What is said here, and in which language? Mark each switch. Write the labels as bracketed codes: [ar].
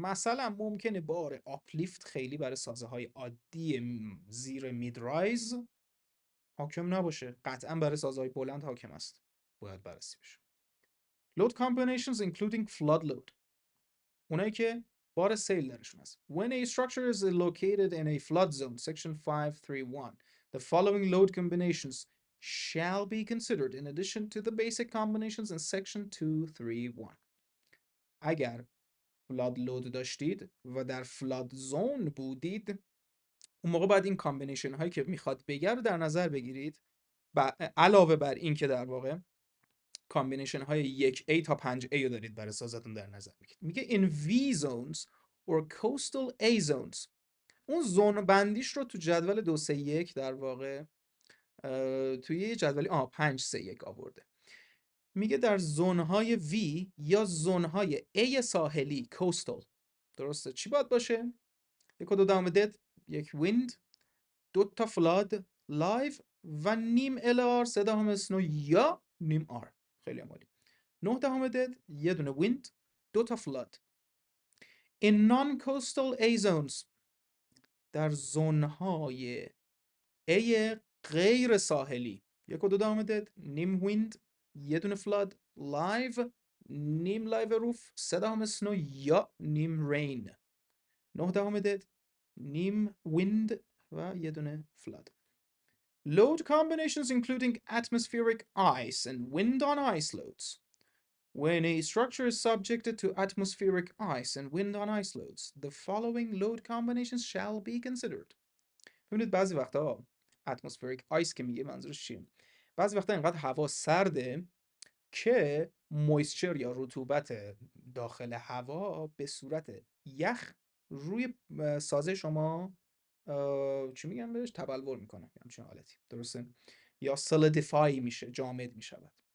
[fa] مثلا ممکنه بار آپلیفت خیلی برای سازه های عادی زیر میدرایز حاکم نباشه، قطعا برای سازه های بلند حاکم است، باید بررسی بشه. [en] Load combinations including flood load، [fa] اونایی که بار سیل درشون هست. [en] When a structure is located in a flood zone, section 531, the following load combinations shall be considered in addition to the basic combinations in section 231. [fa] اگر فلاد لود داشتید و در فلاد زون بودید، اون موقع باید این کامبینیشن هایی که میخواد بگه رو در نظر بگیرید. علاوه بر این که در واقع کامبینیشن های 1A تا 5A رو دارید برای سازتون در نظر بگیرید. میگه [en] in V zones or coastal A zones. [fa] اون زون بندیش رو تو جدول 231 در واقع توی یه جدولی 531 آورده. میگه در زونهای V یا زونهای A ساحلی coastal، درسته، چی باید باشه؟ یک و دو دهم دد، یک ویند، دو تا فلاد لایو و نیم LR، سه دهم اسنو یا نیم آر. خیلی عالی. 9 دهم دد، یه دونه ویند، دو تا فلاد. [en] In non-coastal A zones، [fa] در زونهای A غیر ساحلی، یک و دو دهم دد، نیم ویند، یه دونه فلاد لایو، نیم لایو روف، سه دهم اسنو یا نیم رین. 9 دهم دد، نیم ویند و یه دونه فلاد. [en] Load combinations including atmospheric ice and wind on ice loads. When a structure is subjected to atmospheric ice and wind on ice loads, the following load combinations shall be considered. [fa] ببینید بعضی وقتا atmospheric ice که میگه منظورش چیه؟ بعضی وقتا اینقدر هوا سرده که مویسچر یا رطوبت داخل هوا به صورت یخ روی سازه شما چی میگم بهش، تبلور میکنه، همچین حالتی، درسته، یا solidify میشه، جامد میشود.